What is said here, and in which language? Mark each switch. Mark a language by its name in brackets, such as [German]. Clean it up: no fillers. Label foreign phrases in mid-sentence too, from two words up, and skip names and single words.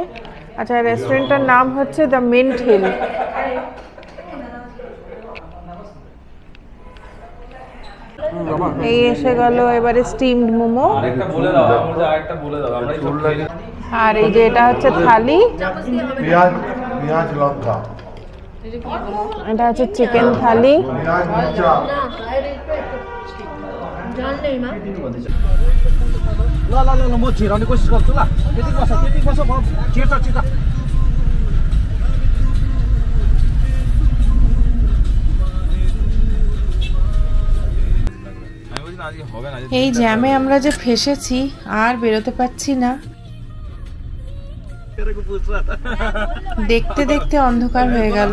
[Bangla] আচ্ছা, রেস্টুরেন্টটার নাম হচ্ছে দ্য মিন্ট হিল। এই এসে গেল এবারে স্টিমড মোমো, আর এই যে এটা হচ্ছে থালি, এটা হচ্ছে চিকেন থালি। [Nepali] म छिराउने कोसिस गर्छु ल। त्यति बस म छिर्छ छिर्छ। [Bangla] এই জ্যামে আমরা যে ফেসেছি, আর বেরোতে পারছি না। দেখতে দেখতে অন্ধকার হয়ে গেল।